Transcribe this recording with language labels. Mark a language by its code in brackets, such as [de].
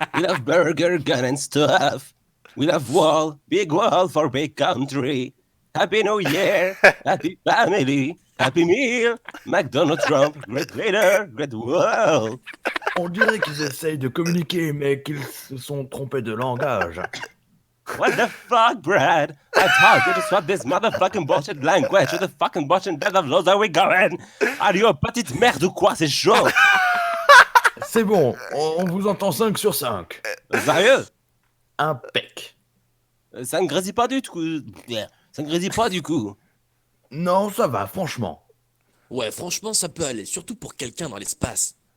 [en] We love burger, gun and stuff. We love wall, big wall for big country. Happy New Year, happy family, happy meal. McDonald's Trump, great leader, great wall. [fr] On dirait qu'ils essayent de communiquer, mais qu'ils se sont trompés de langage. [en] What the fuck, Brad? I told you to swap this motherfucking bullshit language to the fucking bullshit dead of those that we going. Are you a [fr] petite merde ou quoi? C'est chaud. C'est bon, on vous entend 5 sur 5. Sérieux? Impec. Ça ne grésille pas du tout. Ça ne grésille pas du coup. Non, ça va, franchement. Ouais, franchement, ça peut aller, surtout pour quelqu'un dans l'espace.